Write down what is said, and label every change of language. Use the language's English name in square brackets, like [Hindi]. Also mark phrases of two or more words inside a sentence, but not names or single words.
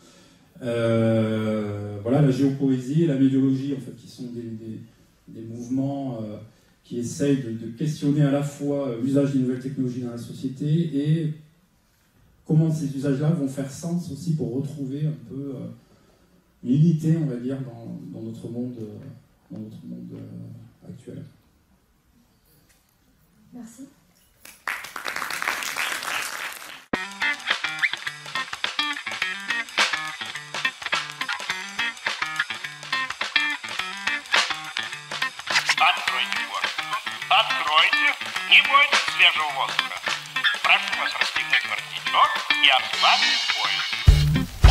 [French] Voilà, la géopoésie et la médiologie, en fait, qui sont des mouvements qui essayent de questionner à la fois l'usage des nouvelles technologies dans la société et comment ces usages-là vont faire sens aussi pour retrouver un peu l'unité, on va dire, dans notre monde actuel. Merci. [Russian] Откройте форточку. Откройте. Не бойтесь свежего воздуха. Прошу вас расстегнуть воротничок и ослабить пояс.